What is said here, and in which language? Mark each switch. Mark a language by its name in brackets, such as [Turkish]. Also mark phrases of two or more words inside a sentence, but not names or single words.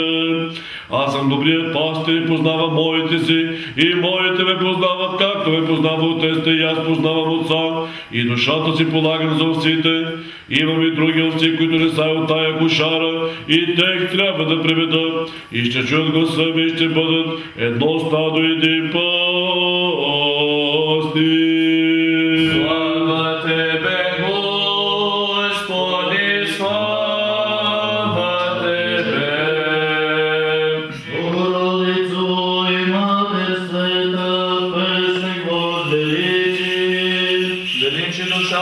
[Bulgarian] Аз съм добрият пастир и познавам моите си, и моите ме познават, както ме познава отеста, и аз познавам отца, и душата си полагам за овците. Имам и други овци, които не са от тая кошара, и тех трябва да приведа, и ще чуят гласа ми, и ще бъдат едно стадо и един пастир. Слава Тебе, Господи, слава Тебе. [Church Slavic] Богородицу и Мати света, Пресник Божий, величи душа